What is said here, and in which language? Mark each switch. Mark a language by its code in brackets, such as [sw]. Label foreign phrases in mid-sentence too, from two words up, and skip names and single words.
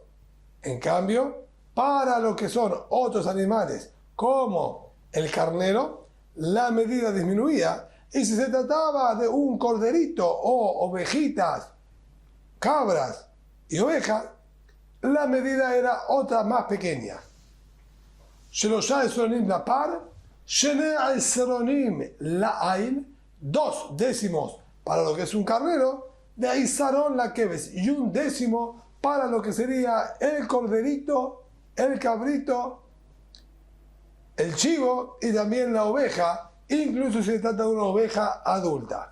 [es] En cambio, para lo que son otros animales, como el carnero, la medida disminuía. Y si se trataba de un corderito o ovejitas, cabras y ovejas, la medida era otra más pequeña. [he] שלושה עשרונים לפר, שני עשרונים לאיל, [es] 2 décimos para lo que es un carnero, de [he] עשרון לכבש, [es] y 1 décimo para lo que sería el corderito, el cabrito, el chivo y también la oveja, incluso si se trata de una oveja adulta.